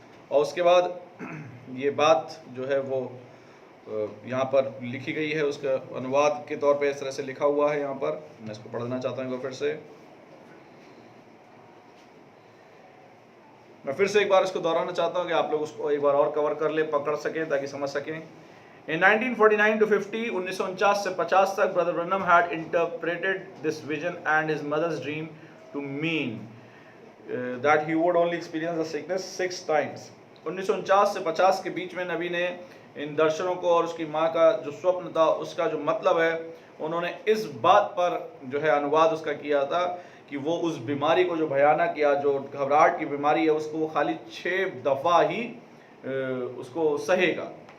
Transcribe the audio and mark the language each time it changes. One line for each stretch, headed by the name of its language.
Hindi: और उसके बाद ये बात जो है वो यहाँ पर लिखी गई है, उसका अनुवाद के तौर पे इस तरह से लिखा हुआ है यहाँ पर। मैं इसको पढ़ना चाहता हूँ फिर से। मैं फिर से एक बार इसको दोहराना चाहता हूँ कि आप लोग उसको एक बार और कवर कर ले, पकड़ सकें ताकि समझ सकें।
English: In 1949 to 50,
Hindi: 1949 से 50 तक,
English: Brother Branham had interpreted this vision and his mother's dream to mean that he would only experience the sickness 6 times.
Hindi: 1949 से 50 के बीच में नबी ने इन दर्शनों को और उसकी माँ का जो स्वप्न था उसका जो मतलब है, उन्होंने इस बात पर जो है अनुवाद उसका किया था कि वो उस बीमारी को जो भयानक या जो घबराहट की बीमारी है उसको वो खाली 6 दफ़ा ही उसको सहेगा।